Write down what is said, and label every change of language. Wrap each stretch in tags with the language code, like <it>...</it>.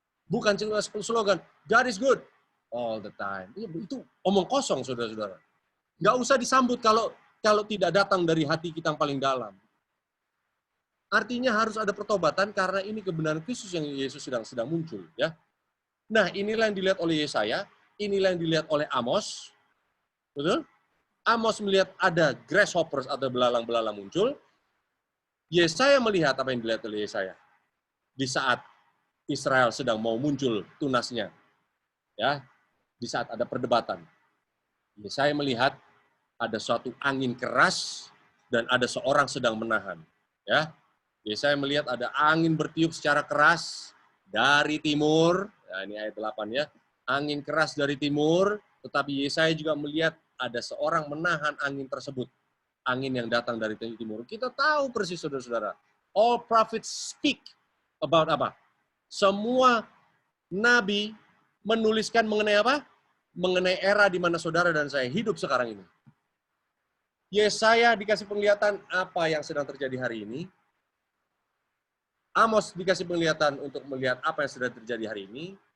<id>Bukan cuma slogan,</id> <en>God is good all the time.</en> <id>Itu omong kosong, saudara-saudara. Nggak usah disambut kalau tidak datang dari hati kita yang paling dalam. Artinya harus ada pertobatan karena ini kebenaran Kristus yang Yesus sedang muncul, ya. Nah, inilah yang dilihat oleh Yesaya, inilah yang dilihat oleh Amos. Betul? Amos melihat ada grasshoppers atau belalang-belalang muncul. Yesaya melihat apa yang dilihat oleh Yesaya. Di saat Israel sedang mau muncul tunasnya. Ya, di saat ada perdebatan. Yesaya melihat ada suatu angin keras dan ada seorang sedang menahan, ya. Yesaya melihat ada angin bertiup secara keras dari timur. Nah, ini ayat 8 ya. Angin keras dari timur, tetapi Yesaya juga melihat ada seorang menahan angin tersebut. Angin yang datang dari timur. Kita tahu persis, saudara-saudara.</id> <en>All prophets speak about apa?</en> <id>Semua nabi menuliskan mengenai apa? Mengenai era di mana saudara dan saya hidup sekarang ini. Yesaya dikasih penglihatan apa yang sedang terjadi hari ini. Amos dikasih penglihatan untuk melihat apa yang sedang terjadi hari ini.</id>